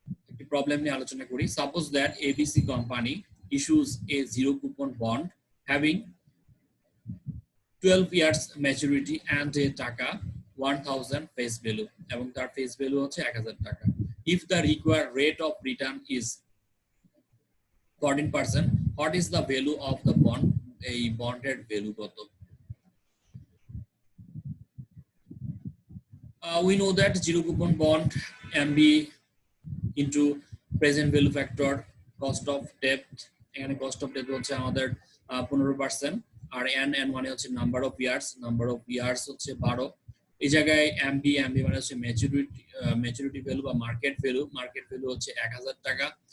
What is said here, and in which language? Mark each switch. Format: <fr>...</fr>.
<bn>একটি প্রবলেম নিয়ে আলোচনা করি।</bn> <en>suppose that ABC company issues a zero coupon bond having 12 years maturity and a taka 1000 face value,</en> <bn>এবং তার ফেস ভ্যালু হচ্ছে 1000 টাকা।</bn> <en>If the required rate of return is 14%, what is the value of the bond?</en> <bn>এই বন্ডের value কত?</bn> <en>We know that zero coupon bond MB into present value factor cost of debt,</en> <bn>এখানে cost of debt হচ্ছে আমাদের 15%, আর n মানে হচ্ছে number of years হচ্ছে 12। এই জায়গায় MB মানে হচ্ছে ম্যাচুরিটি ভ্যালু বা মার্কেট ভ্যালু হচ্ছে 1000 টাকা।</bn>